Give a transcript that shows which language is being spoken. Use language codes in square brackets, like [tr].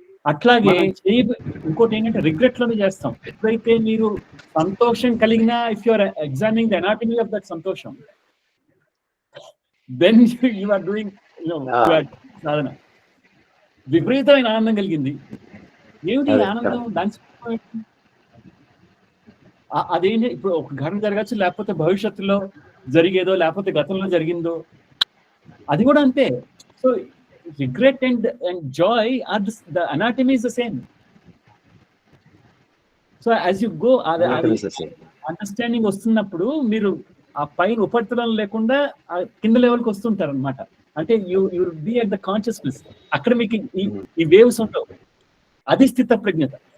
[te] అట్లాగే ఇంకోటి ఏంటంటే రిగ్రెట్ లోనే చేస్తాం. ఎప్పుడైతే మీరు సంతోషం కలిగినా, [en] If you are examining the anatomy of that santosham, then you are doing sadhana. [te] విపరీతమైన ఆనందం కలిగింది, ఏమిటి ఆనందం, దాని అదేంటి, ఇప్పుడు ఒక ఘటన జరగచ్చు, లేకపోతే భవిష్యత్తులో జరిగేదో, లేకపోతే గతంలో జరిగిందో, అది కూడా అంతే. [en] So regret and joy are the anatomy is the same. So as you go, understanding [te] వస్తున్నప్పుడు మీరు ఆ పైన ఉపరితలం లేకుండా కింద లెవెల్కి వస్తుంటారు అనమాట. అంటే [en] you be at the consciousness, [te] అక్కడ మీకు ఈ వేవ్స్ ఉంటావు, అది స్థిత ప్రజ్ఞత.